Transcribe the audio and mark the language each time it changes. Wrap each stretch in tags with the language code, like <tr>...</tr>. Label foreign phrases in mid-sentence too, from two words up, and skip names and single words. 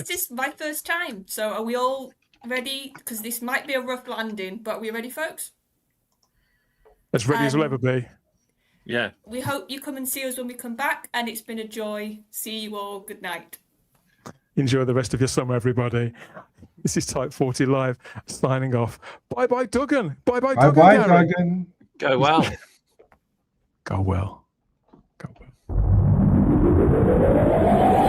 <en>This is my first time, so are we all ready? Because this might be a rough landing, but are we ready, folks? As ready as we'll ever be. Yeah. We hope you come and see us when we come back, and it's been a joy. See you all. Good night. Enjoy the rest of your summer, everybody. This is Type 40 Live signing off. Bye-bye, Duggan. Bye-bye, Duggan. Bye-bye, Duggan. Go well. Go well. Go well.</en>